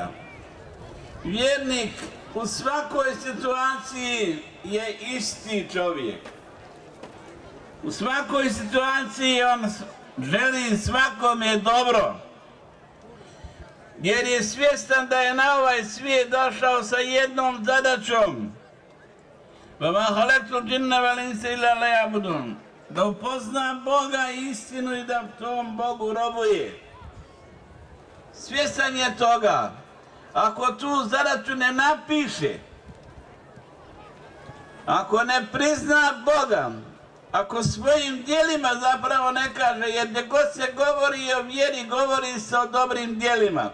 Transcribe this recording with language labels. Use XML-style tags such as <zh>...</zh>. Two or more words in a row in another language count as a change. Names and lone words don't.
<bs>Vjernik u svakoj situaciji je isti čovjek. U svakoj situaciji on želi svakome dobro. Jer je svjestan da je na ovaj svijet došao sa jednom zadaćom.</bs> <ar>وَمَا خَلَقْتُ الْجِنَّ وَالْإِنسَ إِلَّا لِيَعْبُدُونِ.</ar> <bs>Da upozna Boga i istinu i da tom Bogu robuje. Svjestan je toga. Ako tu zadaću ne napiše, ako ne prizna Boga, ako svojim djelima zapravo ne kaže, jer gdje god se govori o vjeri, govori se o dobrim djelima.</bs>